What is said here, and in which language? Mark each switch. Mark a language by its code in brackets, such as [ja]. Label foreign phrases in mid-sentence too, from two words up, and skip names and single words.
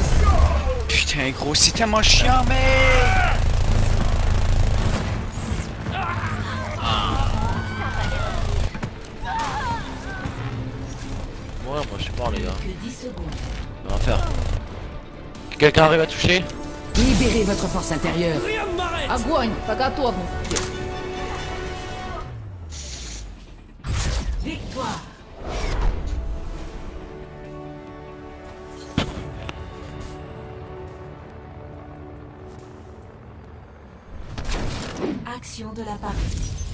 [fr] Putain, gros, c'est tellement chiant, mec. Ouais, moi je suis mort les gars. Que 10 secondes. On va faire. Quelqu'un arrive à toucher? Libérez votre force intérieure. [ru] Огонь! По готовности! [fr] Victoire. Action de la partie.